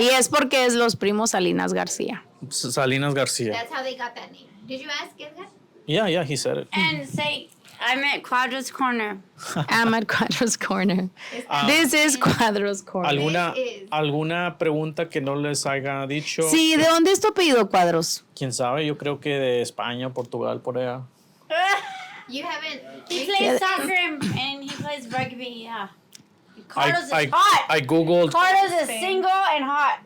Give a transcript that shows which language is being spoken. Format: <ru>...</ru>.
<es>Y es porque es los primos Salinas García. Salinas García.</es> <en>That's how they got that name. Did you ask Edgar? Yeah, he said it. And say, I'm at Cuadros Corner. I'm at Cuadros Corner. This is Cuadros Corner.</en> <es>¿Alguna pregunta que no les haya dicho? Sí, ¿de dónde es tu apellido, Cuadros? ¿Quién sabe? Yo creo que de España, Portugal, por allá.</es> <en>You haven't. He plays soccer and he plays rugby, yeah. Carlos is hot. I googled Carlos is single and hot.</en>